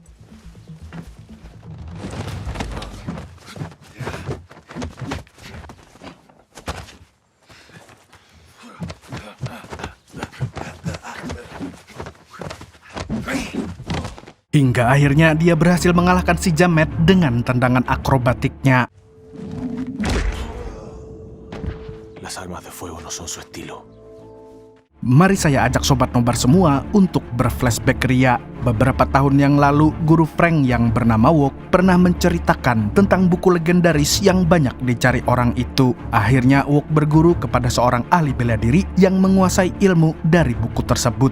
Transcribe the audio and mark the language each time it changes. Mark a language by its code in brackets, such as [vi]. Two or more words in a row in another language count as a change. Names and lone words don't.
[id] Hingga akhirnya dia berhasil mengalahkan si jamet dengan tendangan akrobatiknya. [es] Las armas de fuego no son su estilo. [id] Mari saya ajak Sobat Nobar semua untuk berflashback ria. Beberapa tahun yang lalu, guru Frank yang bernama Wok pernah menceritakan tentang buku legendaris yang banyak dicari orang itu. Akhirnya Wok berguru kepada seorang ahli bela diri yang menguasai ilmu dari buku tersebut.